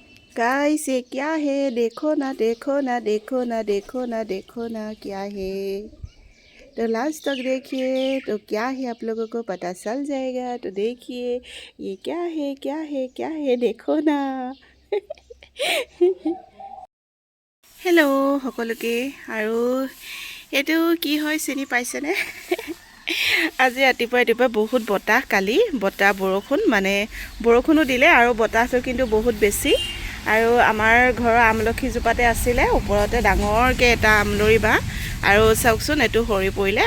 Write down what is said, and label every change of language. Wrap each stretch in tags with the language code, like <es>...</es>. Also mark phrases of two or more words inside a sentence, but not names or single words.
<hi>गाइस ये क्या है, देखो ना देखो ना देखो ना देखो ना देखो ना क्या है। तो लास्ट तक देखिए तो क्या है आप लोगों को पता चल जाएगा। तो देखिए ये क्या है क्या है क्या है, देखो ना।</hi> <as>हेलो সকলোকে। আৰু এইটো কি হয় চিনি পাইছেনে? আজি ৰাতিপুৱা বহুত বতাহ, কালি বতাহ বৰষুণ, মানে বৰষুণো দিলে আৰু বতাহটো কিন্তু বহুত বেছি। আৰু আমাৰ ঘৰৰ আমলখিজোপাতে আছিলে ওপৰতে ডাঙৰকৈ এটা আমলৰি বাঁহ, আৰু চাওকচোন এইটো সৰি পৰিলে।</as>